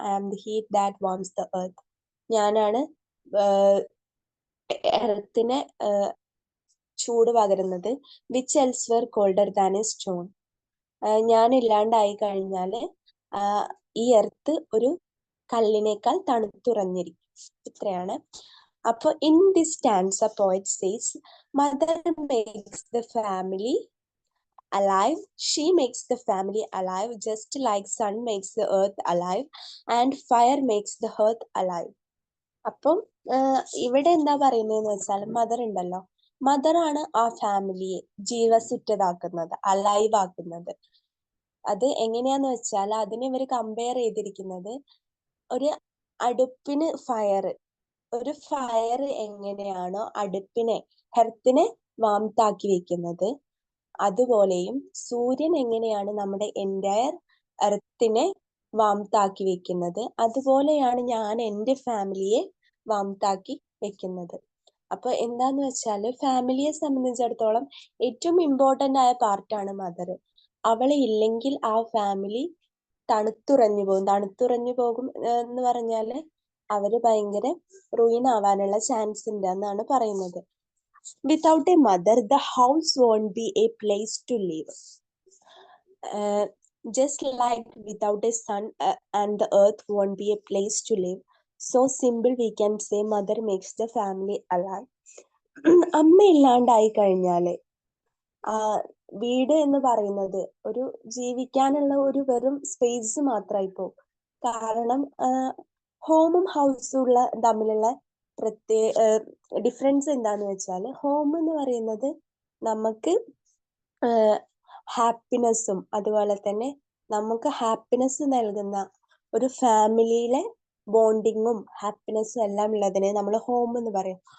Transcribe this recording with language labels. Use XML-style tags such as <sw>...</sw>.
<en>I am the heat that warms the earth,</en> <ml>ഞാനാണ് എർത്തിനെ ചൂട് പകരുന്നത്.</ml> <en>Which else were colder than a stone.</en> <ml>ഞാൻ ഇല്ലാണ്ടായി കഴിഞ്ഞാൽ ഈ എർത്ത് ഒരു കല്ലിനേക്കാൾ തണുത്തുറഞ്ഞിരിക്കും. ഇത്രയാണ്.</ml> <en>അപ്പൊ in this stanza poet says mother makes the family alive, she makes the family alive just like sun makes the earth alive and fire makes the earth alive.</en> <ml>അപ്പം ഇവിടെ എന്താ പറയുന്നതെന്ന് വെച്ചാൽ മദർ ഉണ്ടല്ലോ, മദറാണ് ആ ഫാമിലിയെ ജീവസുറ്റതാക്കുന്നത്, അലൈവ് ആക്കുന്നത്. അത് എങ്ങനെയാന്ന് വെച്ചാൽ അതിനെ ഇവർ കമ്പയർ ചെയ്തിരിക്കുന്നത് ഒരു അടുപ്പിന് ഫയർ, ഒരു ഫയർ എങ്ങനെയാണോ അടുപ്പിനെ ഹെർത്തിനെ വാംതാക്കി വെക്കുന്നത്, അതുപോലെയും സൂര്യൻ എങ്ങനെയാണ് നമ്മുടെ എൻറ്റയർ എർത്തിനെ വാംതാക്കി വെക്കുന്നത്. അതുപോലെയാണ് ഞാൻ എൻ്റെ ഫാമിലിയെ വാംതാക്കി വെക്കുന്നത്. അപ്പൊ എന്താന്ന് വെച്ചാല് ഫാമിലിയെ സംബന്ധിച്ചിടത്തോളം ഏറ്റവും ഇമ്പോർട്ടന്റ് ആയ പാർട്ടാണ് മദർ. അവളെ ഇല്ലെങ്കിൽ ആ ഫാമിലി തണുത്തുറഞ്ഞു പോകും എന്ന് പറഞ്ഞാല് അവര് ഭയങ്കര ruin ആവാനുള്ള ചാൻസ് ഉണ്ട് എന്നാണ് പറയുന്നത്.</ml> <en>Without a mother, the house won't be a place to live. Just like without a sun and the earth won't be a place to live. So simple we can say mother makes the family alive.</en> <ml>അമ്മ ഇല്ലാണ്ടായി കഴിഞ്ഞാല് വീട് എന്ന് പറയുന്നത് ഒരു ജീവിക്കാനുള്ള ഒരു വെറും സ്പേസ് മാത്രമായി പോകും. കാരണം ഹോമും ഹൗസും തമ്മിലുള്ള ഡിഫറൻസ് എന്താന്ന് വെച്ചാൽ, ഹോം എന്ന് പറയുന്നത് നമുക്ക് ഹാപ്പിനെസ്സും അതുപോലെ തന്നെ നമുക്ക് ഹാപ്പിനെസ് നൽകുന്ന ഒരു ഫാമിലിയിലെ ബോണ്ടിങ്ങും ഹാപ്പിനെസ്സും എല്ലാം ഉള്ളതിനെ നമ്മൾ ഹോം എന്ന് പറയും.</ml>